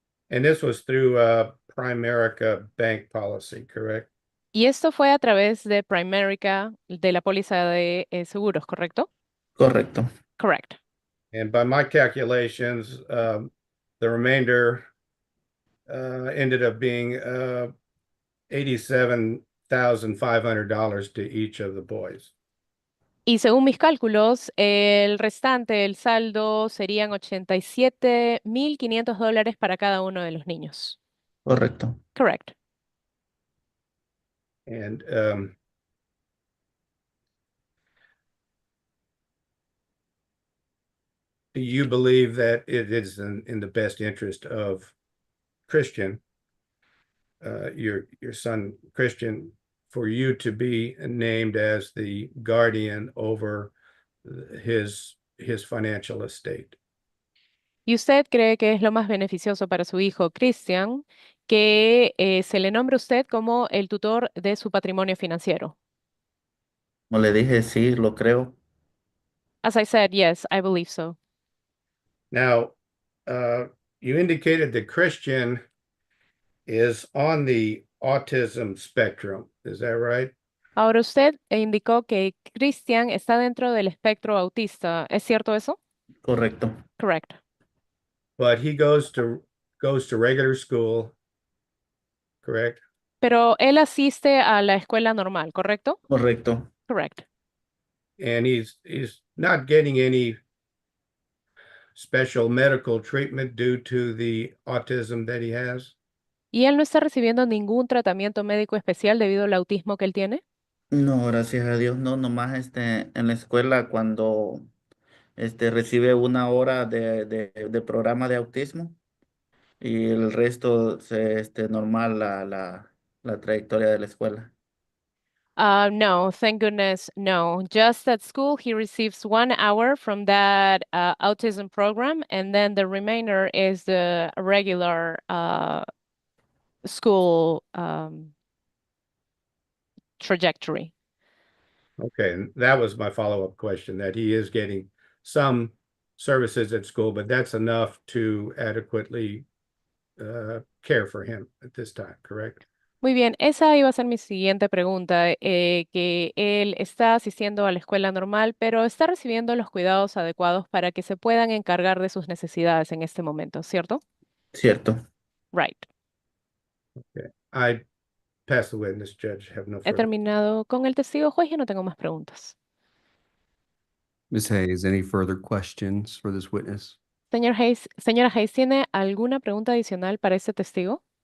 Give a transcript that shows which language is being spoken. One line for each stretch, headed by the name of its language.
English: And this was through Primerica bank policy, correct?
Spanish: Y esto fue a través de Primerica, de la póliza de seguros, ¿correcto? Correcto.
English: Correct. And by my calculations, the remainder ended up being $87,500 to each of the boys.
Spanish: Y según mis cálculos, el restante, el saldo, serían $87,500 para cada uno de los niños. Correcto.
English: Correct. And do you believe that it is in the best interest of Christian, your son Christian, for you to be named as the guardian over his financial estate?
Spanish: ¿Y usted cree que es lo más beneficioso para su hijo Christian que se le nombre a usted como el tutor de su patrimonio financiero? Como le dije, sí, lo creo.
English: As I said, yes, I believe so. Now, you indicated that Christian is on the autism spectrum. Is that right?
Spanish: Ahora usted indicó que Christian está dentro del espectro autista. ¿Es cierto eso? Correcto.
English: Correct. But he goes to regular school, correct?
Spanish: Pero él asiste a la escuela normal, ¿correcto? Correcto.
English: Correct. And he's not getting any special medical treatment due to the autism that he has.
Spanish: ¿Y él no está recibiendo ningún tratamiento médico especial debido al autismo que él tiene? No, gracias a Dios, no, nomás en la escuela cuando recibe una hora de programa de autismo y el resto normal la trayectoria de la escuela.
English: No, thank goodness, no. Just at school, he receives 1 hour from that autism program, and then the remainder is the regular school trajectory. Okay, and that was my follow-up question, that he is getting some services at school, but that's enough to adequately care for him at this time, correct?
Spanish: Muy bien, esa iba a ser mi siguiente pregunta, que él está asistiendo a la escuela normal, pero está recibiendo los cuidados adecuados para que se puedan encargar de sus necesidades en este momento, ¿cierto? Cierto.
English: Right. Okay, I pass the witness, Judge, have no
Spanish: He
English: further.
Spanish: terminado con el testigo juez y no tengo más preguntas.
English: Ms. Hayes, any further questions for this witness?
Spanish: Señora Hayes, ¿tiene alguna pregunta adicional para este testigo?